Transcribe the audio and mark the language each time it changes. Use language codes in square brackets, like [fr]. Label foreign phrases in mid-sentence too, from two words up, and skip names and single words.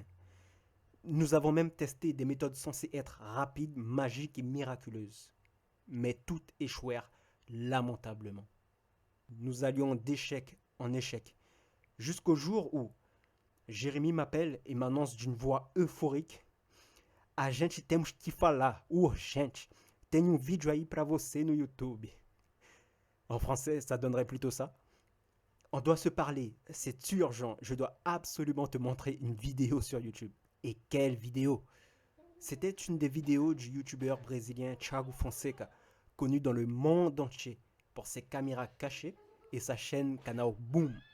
[fr] Nous avons même testé des méthodes censées être rapides, magiques et miraculeuses. Mais toutes échouèrent lamentablement. Nous allions d'échec en échec, jusqu'au jour où Jérémy m'appelle et m'annonce d'une voix euphorique: [pt] A gente temos que falar, urgente. Tem vídeo aí para você no YouTube. [fr] En français, ça donnerait plutôt ça. On doit se parler, c'est urgent, je dois absolument te montrer une vidéo sur YouTube. Et quelle vidéo! C'était une des vidéos du youtubeur brésilien Thiago Fonseca, connu dans le monde entier pour ses caméras cachées et sa chaîne Canal Boom.